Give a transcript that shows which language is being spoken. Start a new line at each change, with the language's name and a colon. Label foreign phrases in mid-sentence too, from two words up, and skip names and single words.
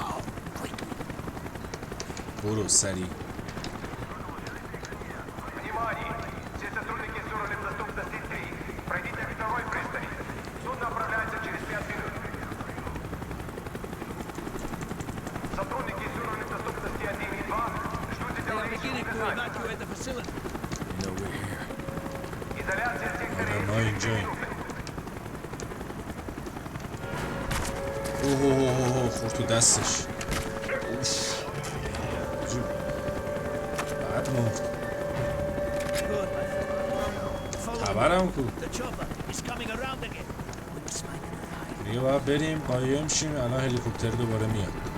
Persian: برو سریع
Russian: Внимание! Все сотрудники с уровнем доступности 3. Пройдите второй пристань. Судно отправляется через 5 минут. Сотрудники с уровнем доступности 1 и 2 ждут дальнейших указаний. Изоляция сектора
Persian: ما اینجاییم اوه خورد تو دستش اوف بعد مرد خبرم کو دیگه باید بریم قایم شیم الان هلیکوپتر دوباره میاد